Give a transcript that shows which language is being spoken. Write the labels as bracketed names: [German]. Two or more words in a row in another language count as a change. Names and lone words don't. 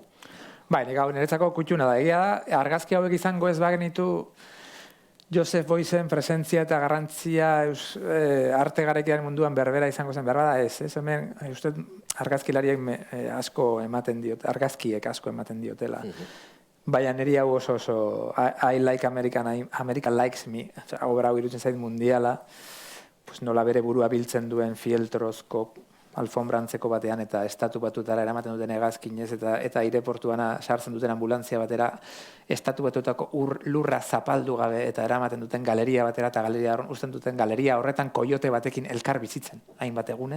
[Basque] Bai, niretzako kutxuna da. Egia da, argazki hauek izango ez bagenitu Josep Boyzen presentzia eta garrantzia arte garaikiaren munduan berbera izango zen, berbera ez, hemen uste argazkilariek asko ematen diot, argazkiek asko ematen diotela. Baina niri hau oso I like America likes me, obra hau irutzen zait mundiala, nola bere burua biltzen duen fieltrozko alfombrantzeko batean eta estatu batutara eramaten duten hegazkinez eta aireportuana sartzen duten ambulantzia batera estatu batutako lurra zapaldu gabe eta eramaten duten galeria batera eta galeria usten duten galeria horretan koiote batekin elkar bizitzen, hainbat egunez.